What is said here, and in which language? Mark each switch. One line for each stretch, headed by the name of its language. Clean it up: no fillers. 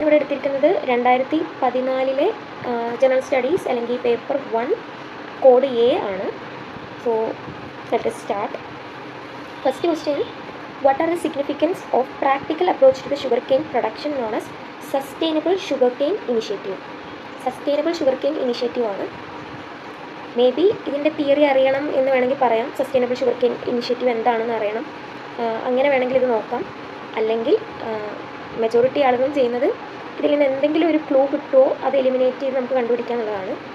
Malayalam: ഞാനിവിടെ എടുത്തിരിക്കുന്നത് 2014 general studies അല്ലെങ്കിൽ പേപ്പർ 1 കോഡ് എ ആണ്.
English: So let us start. First question, what are the significance of practical approach to the sugarcane production known as sustainable sugarcane initiative?
Malayalam: Sustainable ഷുഗർകെയിൻ initiative ആണ്. May be ഇതിൻ്റെ theory അറിയണം എന്ന് വേണമെങ്കിൽ പറയാം. Sustainable ഷുഗർകെയിൻ initiative എന്താണെന്ന് അറിയണം, അങ്ങനെ വേണമെങ്കിൽ ഇത് നോക്കാം. അല്ലെങ്കിൽ മെജോറിറ്റി ആളുകളും ചെയ്യുന്നത് ഇതിൽ നിന്ന് എന്തെങ്കിലും ഒരു ക്ലൂ കിട്ടുമോ അത് എലിമിനേറ്റ് ചെയ്ത് നമുക്ക് കണ്ടുപിടിക്കാനുള്ളതാണ്.